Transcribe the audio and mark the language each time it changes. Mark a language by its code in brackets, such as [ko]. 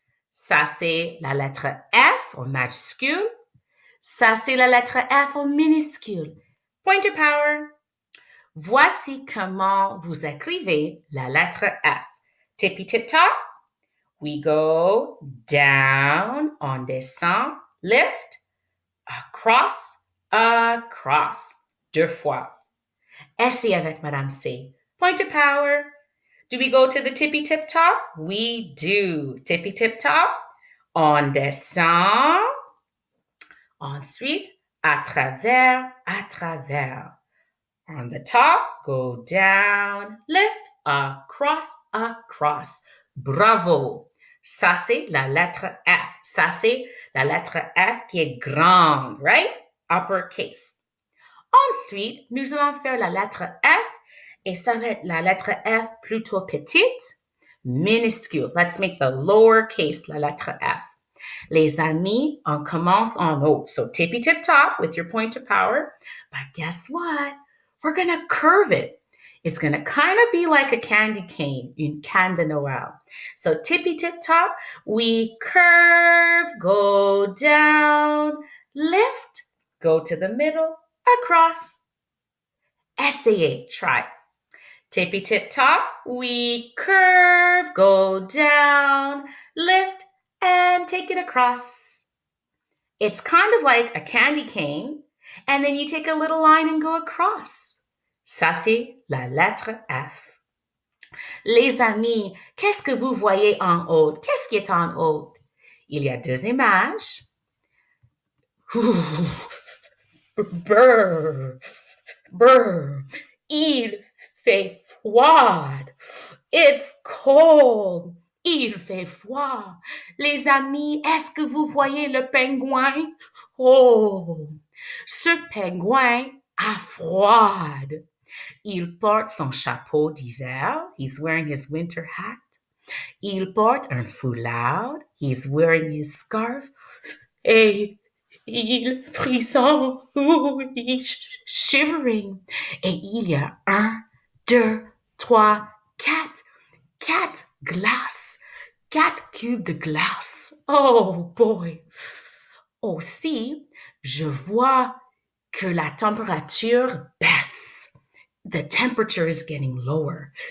[fr] Ça, c'est la lettre F en majuscule. Ça, c'est la lettre F en minuscule. [en] Pointer power. [fr] Voici comment vous écrivez la lettre F. [en] Tippy tip top. We go down, [fr] on descend, [en] lift, across, across. [fr] 2 fois. Essayez avec Madame C. [en] Pointer power. Do we go to the tippy tip top? We do. Tippy tip top. [fr] On descend. Ensuite, à travers, à travers. [en] On the top, go down, lift, across, across. [fr] Bravo. Ça, c'est la lettre F. Ça, c'est la lettre F qui est grande, [en] right? Uppercase. [fr] Ensuite, nous allons faire la lettre F et ça va être la lettre F plutôt petite, minuscule. [en] Let's make the lowercase [fr] la lettre F. Les amis, on commence en haut. [en] So tippy tip top with your point of power. But guess what? We're going to curve it. It's going to kind of be like a candy cane, [fr] une canne de Noël. [en] So tippy tip top, we curve, go down, lift, go to the middle, across. [fr] Essayez, [en] try. Tippy tip top, we curve, go down, lift, and take it across. It's kind of like a candy cane, and then you take a little line and go across. [fr] Ça, c'est la lettre F. Les amis, qu'est-ce que vous voyez en haut? Qu'est-ce qui est en haut? Il y a deux images. Brr, brr. Il fait froid. [en] It's cold. [fr] Il fait froid. Les amis, est-ce que vous voyez le pingouin? Oh, ce pingouin a froid. Il porte son chapeau d'hiver. [en] He's wearing his winter hat. [fr] Il porte un foulard. [en] He's wearing his scarf. [fr] Et il frissonne. [en] He's shivering. [fr] Et il y a un, deux, trois, quatre glaces. 4 cubes de glace. Oh boy. Aussi, je vois que la température baisse. [en] The temperature is getting lower.